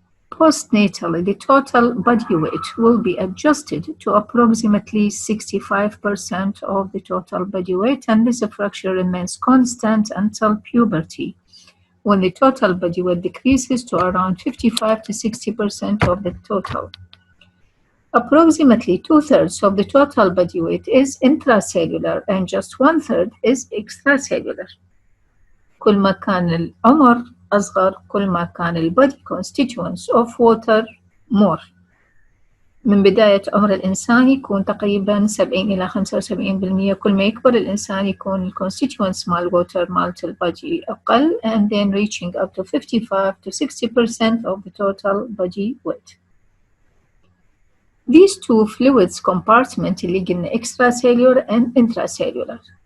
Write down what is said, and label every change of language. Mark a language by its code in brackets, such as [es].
[en] Postnatally, the total body weight will be adjusted to approximately 65% of the total body weight, and this fraction remains constant until puberty, when the total body weight decreases to around 55 to 60% of the total. Approximately 2/3 of the total body weight is intracellular and just 1/3 is extracellular. [ar] كل ما كان العمر أصغر كل ما كان ال [en] body constituents of water more. [ar] من بداية عمر الإنسان يكون تقريبا 70 إلى 75%. كل ما يكبر الإنسان يكون ال constituents مال water مالت ال body أقل, [en] and then reaching up to 55 to 60% of the total body weight. These two fluids compartment [ar] اللي قلنا [en] extracellular and intracellular.